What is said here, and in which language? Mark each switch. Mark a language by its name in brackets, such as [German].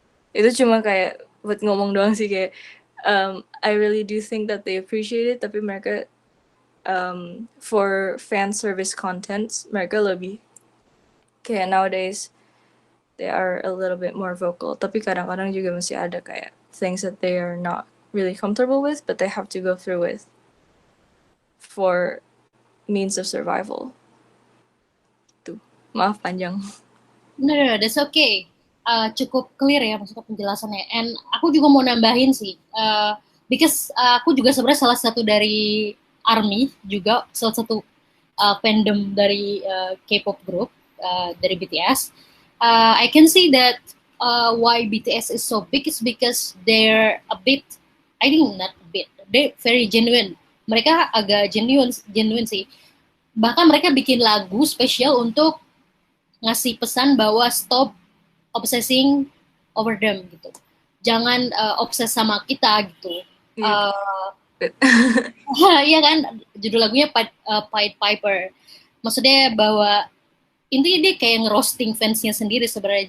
[Indonesian] Itu cuma kayak buat ngomong doang sih, kayak [English] I really do think that they appreciate it, [Indonesian] tapi mereka [English] for fan service contents mereka [Indonesian] lebih kayak [English] nowadays they are a little bit more vocal, [Indonesian] tapi kadang-kadang juga masih ada kayak [English] things that they are not really comfortable with but they have to go through with for means of survival. [Indonesian] Tuh, maaf panjang. [English] No, that's okay. [Indonesian] Cukup clear ya maksudnya penjelasannya. And aku juga mau nambahin sih, because aku juga sebenarnya salah satu dari ARMY juga, salah satu fandom dari K-pop group dari BTS. [English] I can see that why BTS is so big is because they're a bit, I think not a bit, they're very genuine. [Indonesian] Mereka agak genuine sih. Bahkan mereka bikin lagu spesial untuk ngasih pesan bahwa [English] stop obsessing over them [Indonesian] gitu. Jangan obses sama kita gitu. Iya kan, judul lagunya Pied Piper. Maksudnya bahwa intinya dia kayak ngerosting fansnya sendiri sebenarnya.